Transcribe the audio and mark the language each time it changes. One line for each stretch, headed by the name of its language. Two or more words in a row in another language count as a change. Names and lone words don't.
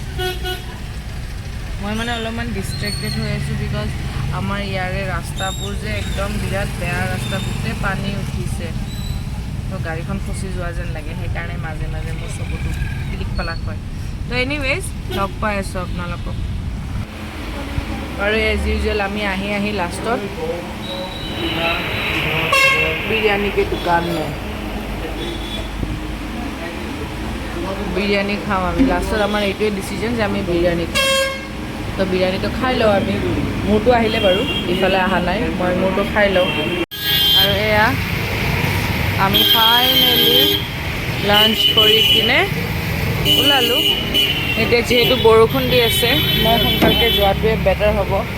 Assamese: মই মানে অলপমান ডিষ্ট্ৰেক্টেড হৈ আছোঁ বিকজ আমাৰ ইয়াৰে ৰাস্তাবোৰ যে একদম বিৰাট বেয়া ৰাস্তা গোটেই পানী উঠিছে তো গাড়ীখন ফচি যোৱা যেন লাগে সেইকাৰণে মাজে মাজে মোৰ চকুটো পিলিক পালাক হয় তো এনিৱেজ লগ পাই আছোঁ আপোনালোকক আৰু
English: as usual
Assamese: আমি আহি লাষ্টত বিৰিয়ানী
Hindi: के दुकान में
Assamese: বিৰিয়ানী খাম আমি লাষ্টত আমাৰ এইটোৱে ডিচিজন যে আমি বিৰিয়ানী খাম তো বিৰিয়ানীটো খাই লওঁ আমি মোৰটো আহিলে বাৰু ইফালে অহা নাই মই মোৰটো খাই লওঁ আৰু এয়া আমি ফাইনেলি লাঞ্চ কৰি কিনে ওলালোঁ এতিয়া যিহেতু বৰষুণ দি আছে মই সোনকালকৈ যোৱাটোৱে বেটাৰ হ'ব